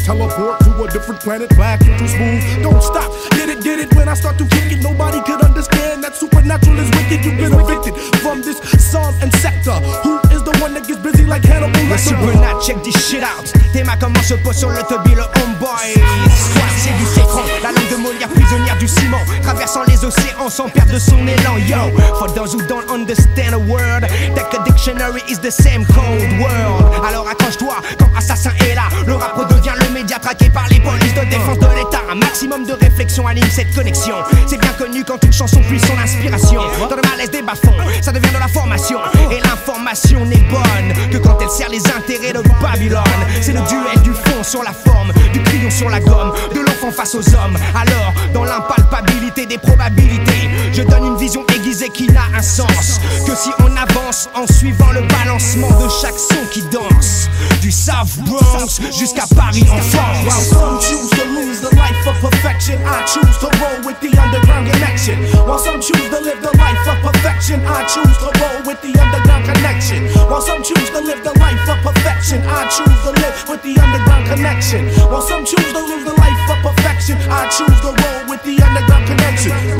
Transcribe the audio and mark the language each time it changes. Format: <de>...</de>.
<en>Teleport to a different planet, back into smooth. Don't stop, get it when I start to kick it. Nobody could understand that supernatural is wicked. You've been evicted from this song and sector. Who is the one that gets busy like Hannibal Lecter? Supernat, check this shit out.</en> <fr>Tes mains comment se posent sur le tubby, le homeboy. Squat, c'est du sécron. La langue de Molière, prisonnière du ciment. Traversant les océans sans perdre son élan.</fr> <en>Yo, for those who don't understand a word, that a dictionary is the same cold world.</en> <fr>Alors accroche-toi quand Assassin est là. Le rap redevient le média traqué par les polices de défense de l'État. Un maximum de réflexion anime cette connexion. C'est bien connu quand une chanson puise son inspiration. Dans le malaise des bas-fonds, ça devient de la formation. Et l'information n'est bonne que quand elle sert les intérêts de Babylone. C'est le duel du fond sur la forme, du crayon sur la gomme, de l'enfant face aux hommes. Alors, dans l'impalpabilité des probabilités, je donne une vision aiguisée qui n'a un sens que si on avance en suivant le balancement de chaque son qui danse. Du South Bronx jusqu'à Paris en</fr> <en>While</en> <fr>France.</fr> <en>some choose to lose the life of perfection, I choose to roll with the underground connection. While some choose to live the life of perfection, I choose to roll with the underground connection. While some choose to live the life of perfection, I choose to live with the underground connection. While some choose to live the life of perfection, I choose to roll with the underground connection.</en>